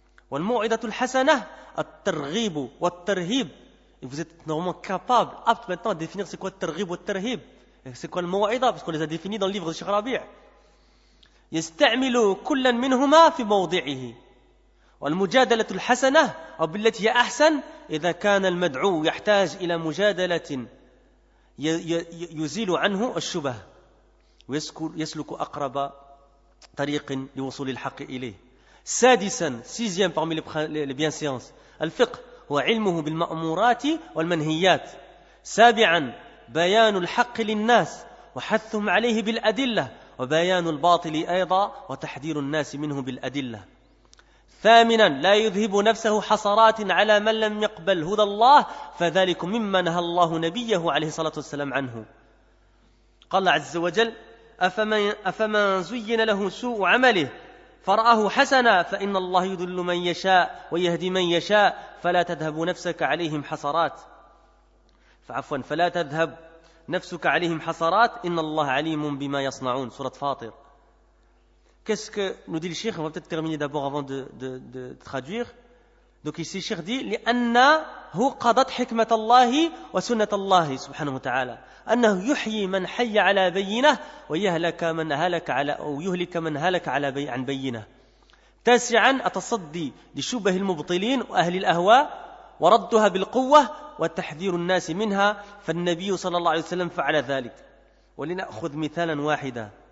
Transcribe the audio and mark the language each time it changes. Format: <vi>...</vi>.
<ar>والموعظة الحسنة الترغيب والترهيب.</ar> <fr>Et vous êtes normalement capable, apte maintenant à définir c'est quoi le targhib ou le tarhib. C'est quoi le maw'idha, parce qu'on les a définis dans le livre de Cheikh Rabi'.</fr> <ar>يستعمل كلا منهما في موضعه. والمجادلة الحسنة أو بالتي هي أحسن إذا كان المدعو يحتاج إلى مجادلة يزيل عنه الشبه ويسلك أقرب طريق لوصول الحق إليه. سادسا,</ar> <fr>sixième parmi les bienséances,</fr> <ar>الفقه هو علمه بالمأمورات والمنهيات. سابعا بيان الحق للناس وحثهم عليه بالأدلة وبيان الباطل أيضا وتحذير الناس منه بالأدلة. ثامنا لا يذهب نفسه حسرات على من لم يقبل هدى الله فذلك مما نهى الله نبيه عليه الصلاة والسلام عنه. قال عز وجل أفمن زين له سوء عمله فرآه حسنا فإن الله يضل من يشاء ويهدي من يشاء فلا تذهب نفسك عليهم حسرات. فلا تذهب نفسك عليهم حسرات إن الله عليم بما يصنعون.</ar> <fr>Surat Fatir. Qu'est-ce que nous dit le Cheikh? On va peut-être terminer d'abord avant de traduire. Donc ici le Cheikh dit</fr> <ar>لأنه قضت حكمة الله وسنة الله سبحانه وتعالى أنه يحيي من حي على بينه ويهلك من هلك على أو يهلك من هلك على عن بينه. تاسعا التصدي لشبه المبطلين وأهل الأهواء وردها بالقوة وتحذير الناس منها فالنبي صلى الله عليه وسلم فعل ذلك. ولنأخذ مثالا واحدا.</ar>